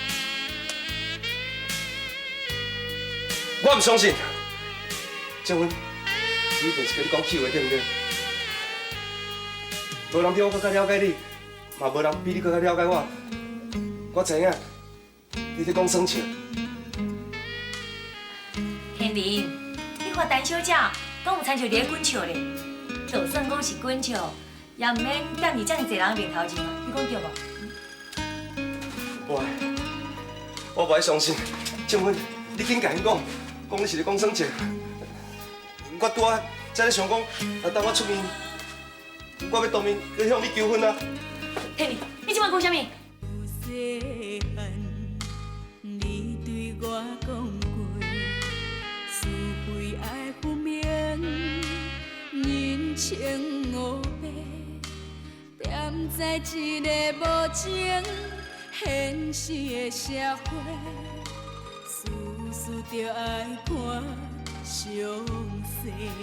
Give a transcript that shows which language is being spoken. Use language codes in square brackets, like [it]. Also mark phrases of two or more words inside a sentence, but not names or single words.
[nan] 我唔相信，庆芬，你一定是甲你讲气话对不对？无人比我更加了解你，嘛无人比你更加了解我。我知影，你在讲耍笑。天林，你看陈小姐讲有亲像伫咧滚笑咧，就算讲是滚笑，也毋免踮伫遮尔侪人面头前啊，你讲对无？我不爱相信，庆芬，你紧甲因讲，讲你是咧讲耍笑。我拄仔才咧想讲，等我出面，我要当面去向你求婚啊！天林，你即摆讲啥物？细汉，你对我讲过，是非爱分明，人情黑白，踮在一个无情现实的社会，事事着爱看详细。